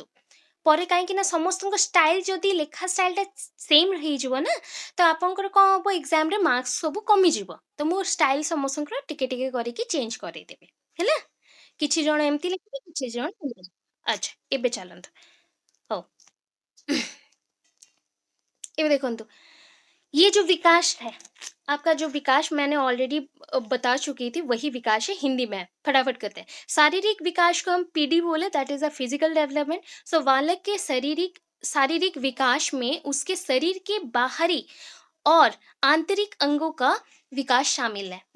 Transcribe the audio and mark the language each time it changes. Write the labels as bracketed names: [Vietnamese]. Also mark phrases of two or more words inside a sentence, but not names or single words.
[Odia] ପରେ କାହିଁକି ନା ସମସ୍ତଙ୍କ ଷ୍ଟାଇଲ୍ ଯଦି ଲେଖା ଷ୍ଟାଇଲ୍‌ଟା ସେମ୍ ହେଇଯିବ ନା, ତ ଆପଣଙ୍କର କ'ଣ ହବ, ଏକ୍ସାମ୍‌ରେ ମାର୍କସ୍ ସବୁ କମିଯିବ। ତ ମୁଁ ଷ୍ଟାଇଲ୍ ସମସ୍ତଙ୍କର ଟିକେ ଟିକେ କରିକି ଚେଞ୍ଜ କରେଇଦେବି, ହେଲା? କିଛି ଜଣ ଏମିତି ଲେଖିବେ, କିଛି ଜଣ ଏମିତି। ଆଚ୍ଛା, ଏବେ ଚାଲନ୍ତୁ। ହଉ। ଏବେ ଦେଖନ୍ତୁ, [Hindi] ये जो विकास है, आपका जो विकास मैंने ऑलरेडी बता चुकी थी, वही विकास है हिंदी में। फटाफट करते हैं। शारीरिक विकास को हम पीडी बोले, [English] that is a physical development. [Hindi] सो बालक के शारीरिक शारीरिक विकास में उसके शरीर के बाहरी और आंतरिक अंगों का विकास शामिल है।